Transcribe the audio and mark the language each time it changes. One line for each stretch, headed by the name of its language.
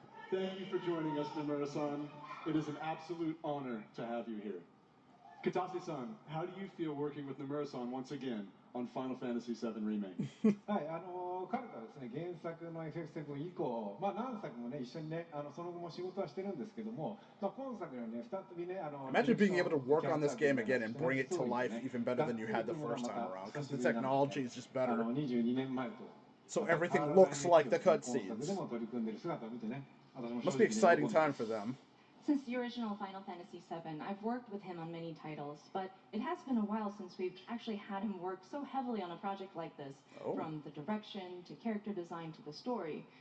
English: Thank you for joining us, Nomura-san. It is an absolute honor to have you here. Katase-san, how do you feel working with Nomura-san once again on Final Fantasy VII Remake?
Japanese: はい、彼とはですね、原作の FF7 以降、何作もね、一緒にね、その後も仕事はしてるんですけども、今作にはね、再びね、
English: Imagine being able to work on this game again and bring it to life even better than you had the first time around, because the technology is just better.
Japanese: 22年前と。
English: So everything looks like the cutscenes. Must be an exciting time for them. Since the original Final Fantasy VII, I've worked with him on many titles, but it has been a while since we've actually had him work so heavily on a project like this, from the direction to character design to the story.